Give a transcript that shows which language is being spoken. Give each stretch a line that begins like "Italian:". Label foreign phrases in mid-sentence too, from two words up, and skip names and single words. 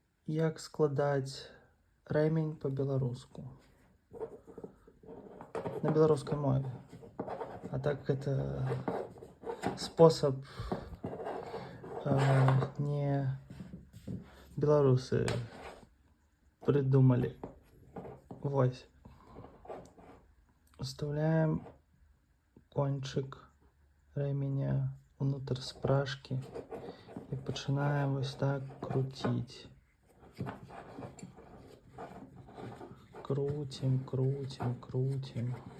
Belarusian: Як складаць рэмень по-беларуску на беларускай мове.
Russian: А так это спосаб не беларусы придумали.
Belarusian: Вось.
Russian: Вставляем кончик ремня внутрь спражки и начинаем вот так крутить. Крутим, крутим, крутим.